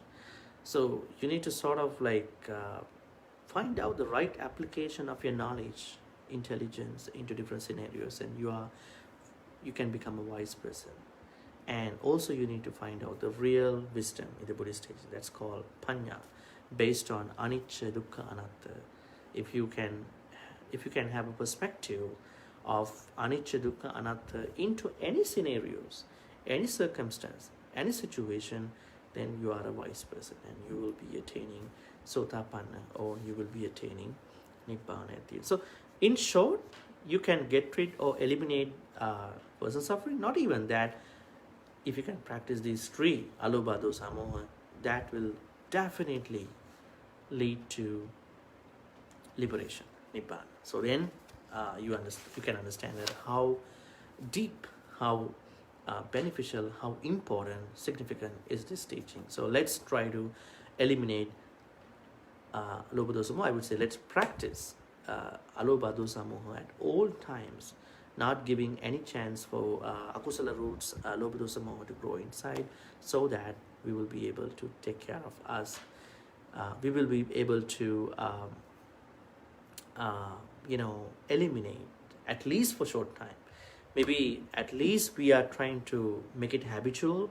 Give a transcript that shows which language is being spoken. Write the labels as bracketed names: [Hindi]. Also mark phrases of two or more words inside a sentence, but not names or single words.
[English] So you need to sort of find out the right application of your knowledge, intelligence into different scenarios, and you can become a wise person. And also you need to find out the real wisdom in the Buddhist teaching. That's called panya, based on [Pali] anicca, dukkha, anatta. [English] If you can have a perspective of [Pali] anicca, dukkha, anatta [English] into any scenarios, any circumstance, any situation, then you are a wise person and you will be attaining sotapanna, or you will be attaining nibbana at the end. So in short, you can get rid or eliminate person suffering. Not even that, if you can practice these three, [Pali] alobha, dosa, moha, [English] that will definitely lead to liberation, nibbana. So then you can understand that how deep, how beneficial, how important, significant is this teaching. So let's try to eliminate [Pali] alobha, dosa, moha. [English] I would say let's practice [Pali] alobha, dosa, moha [English] at all times, not giving any chance for akusala roots, [Pali] alobha, dosa, moha [English] to grow inside, so that we will be able to take care of us. We will be able to eliminate, at least for short time. Maybe at least we are trying to make it habitual.